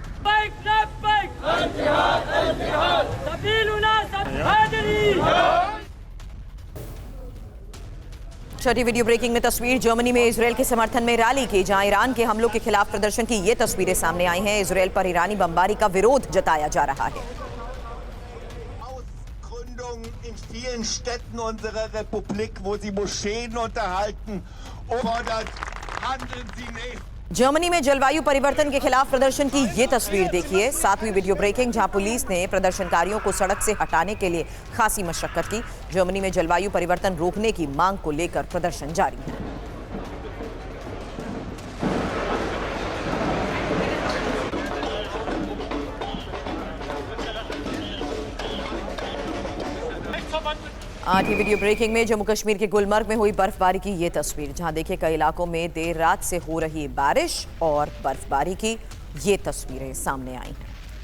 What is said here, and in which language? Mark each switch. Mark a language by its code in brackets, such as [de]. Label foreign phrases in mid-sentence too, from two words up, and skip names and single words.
[hi] छठी वीडियो ब्रेकिंग में तस्वीर जर्मनी में इजरायल के समर्थन में रैली की, जहां ईरान के हमलों के खिलाफ प्रदर्शन की ये तस्वीरें सामने आई हैं। इजरायल पर ईरानी बमबारी का विरोध जताया जा रहा है। [de] In vielen Städten unserer Republik, wo sie Moscheen unterhalten, fordert, handeln Sie nicht. [hi] जर्मनी में जलवायु परिवर्तन के खिलाफ प्रदर्शन की ये तस्वीर देखिए। सातवीं वीडियो ब्रेकिंग, जहां पुलिस ने प्रदर्शनकारियों को सड़क से हटाने के लिए खासी मशक्कत की। जर्मनी में जलवायु परिवर्तन रोकने की मांग को लेकर प्रदर्शन जारी है। आठवीं वीडियो ब्रेकिंग में जम्मू कश्मीर के गुलमर्ग में हुई बर्फबारी की ये तस्वीर, जहां देखिए कई इलाकों में देर रात से हो रही बारिश और बर्फबारी की ये तस्वीरें सामने आई हैं।